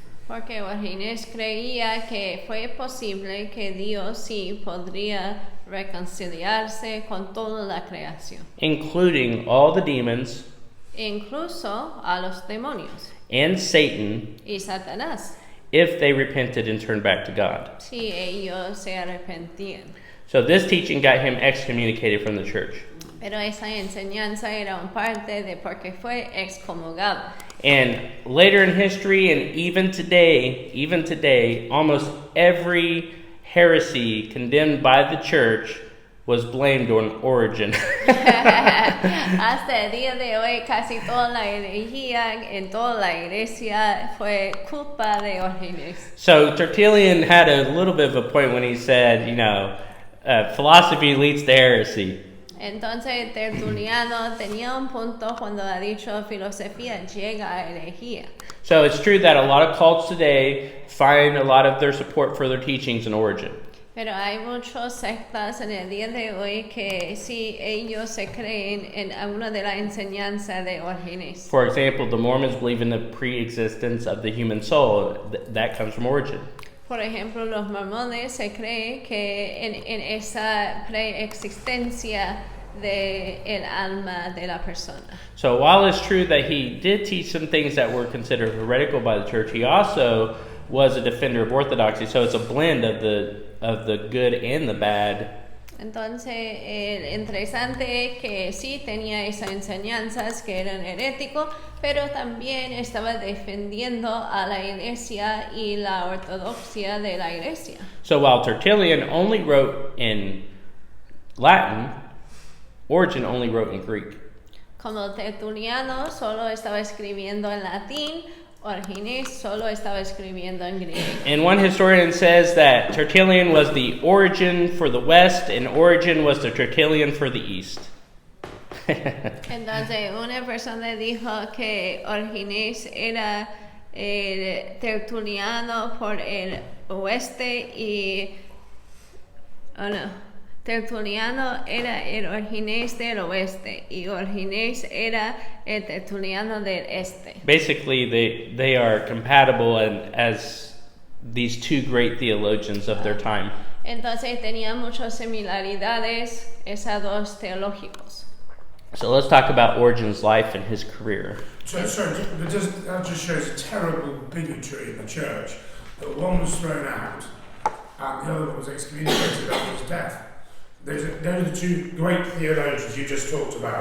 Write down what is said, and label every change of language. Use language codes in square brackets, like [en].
[es] Porque Origenes creía que fue posible que Dios sí podría reconciliarse con toda la creación, [en] Including all the demons [es] incluso a los demonios [en] and Satan [es] y Satanás, [en] if they repented and turned back to God. [es] si ellos se arrepentían. [en] So this teaching got him excommunicated from the church. [es] Pero esa enseñanza era un parte de por qué fue excomulgado. [en] And later in history, and even today, almost every heresy condemned by the church was blamed on Origen. [es] Hasta el día de hoy, casi toda la herejía en toda la iglesia fue culpa de Origen. [en] So Tertullian had a little bit of a point when he said, philosophy leads to heresy. [es] Entonces Tertuliano tenía un punto cuando ha dicho filosofía llega a herejía. [en] So it's true that a lot of cults today find a lot of their support for their teachings in Origen. [es] Pero hay muchos sectas en el día de hoy que sí ellos se creen en alguna de la enseñanza de Orígenes. [en] For example, the Mormons believe in the pre-existence of the human soul. That comes from Origen. [es] Por ejemplo, los mormones se cree que en esa preexistencia de el alma de la persona. [en] So while it's true that he did teach some things that were considered heretical by the church, he also was a defender of orthodoxy. So it's a blend of the good and the bad. [es] Entonces, interesante es que sí tenía esas enseñanzas que eran heréticos, pero también estaba defendiendo a la iglesia y la ortodoxia de la iglesia. [en] So while Tertullian only wrote in Latin, Origen only wrote in Greek. [es] Como Tertuliano solo estaba escribiendo en latín, Orígenes solo estaba escribiendo en griego. [en] And one historian says that Tertullian was the Origen for the West and Origen was the Tertullian for the East. [es] Entonces, una persona dijo que Orígenes era el Tertuliano por el oeste y... [en] Oh no. [es] Tertuliano era el Orígenes del oeste y Orígenes era el Tertuliano del este. [en] Basically, they are compatible and as these two great theologians of their time. [es] Entonces tenían muchas similaridades esos dos teológicos. [en] So let's talk about Origen's life and his career. So, sorry, but that just shows a terrible bigotry in the church. That one was thrown out and the other one was excommunicated after his death. Those are the two great theologians you just talked about.